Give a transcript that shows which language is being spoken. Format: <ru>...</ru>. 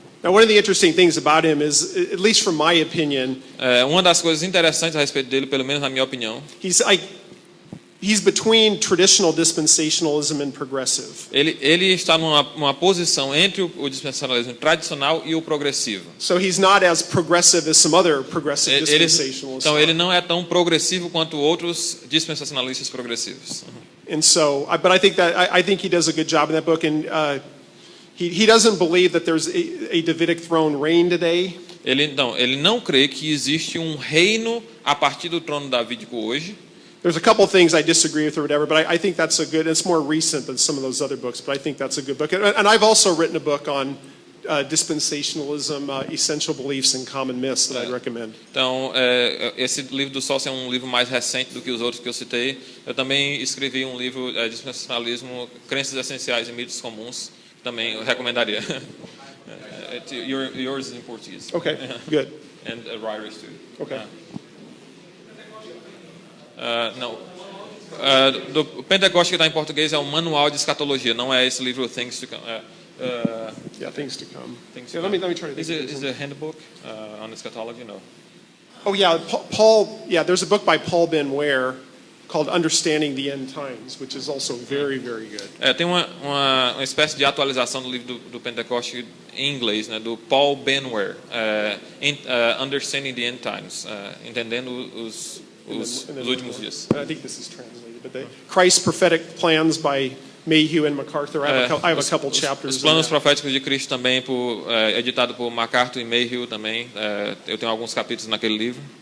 <en>Now, one of the interesting things about him is, at least from my opinion,</en> <pt>uma das coisas interessantes a respeito dele, pelo menos na minha opinião,</pt> <en>he's between traditional dispensationalism and progressive.</en> <pt>Ele está numa posição entre o dispensacionalismo tradicional e o progressivo.</pt> <en>So he's not as progressive as some other progressive dispensationalists.</en> <pt>Então ele não é tão progressivo quanto outros dispensacionalistas progressivos.</pt> <en>And so, but I think he does a good job in that book, and he doesn't believe that there's a Davidic throne reign today.</en> <pt>Ele não crê que existe um reino a partir do trono davídico hoje.</pt> <en>There's a couple things I disagree with or whatever, but I think that's a good. It's more recent than some of those other books, but I think that's a good book. And I've also written a book on dispensationalism, essential beliefs and common myths that I'd recommend.</en> <pt>Então, esse livro do Saucy é um livro mais recente do que os outros que eu citei. Eu também escrevi um livro, Dispensacionalismo, Crenças Essenciais e Mitos Comuns. Também eu recomendaria.</pt> <en>Yours is in Portuguese. Okay, good. And Ryer's too. Okay.</en> <pt>Não. Do Pentecoste que está em português é o Manual de Escatologia, não é esse livro Things to Come.</pt> <en>Yeah, things to come. Let me try to think. Is it a handbook on eschatology? No. Oh yeah, Paul. Yeah, there's a book by Paul Ben Ware called Understanding the End Times, which is also very, very good.</en> <pt>Tem uma espécie de atualização do livro do Pentecoste em inglês, né, do Paul Ben Ware, Understanding the End Times, entendendo os últimos dias.</pt> <en>I think this is translated, but Christ's Prophetic Plans by Mayhew and MacArthur. I have a couple chapters.</en> <pt>Os planos proféticos de Cristo também, editado por MacArthur e Mayhew também. Eu tenho alguns capítulos naquele livro.</pt>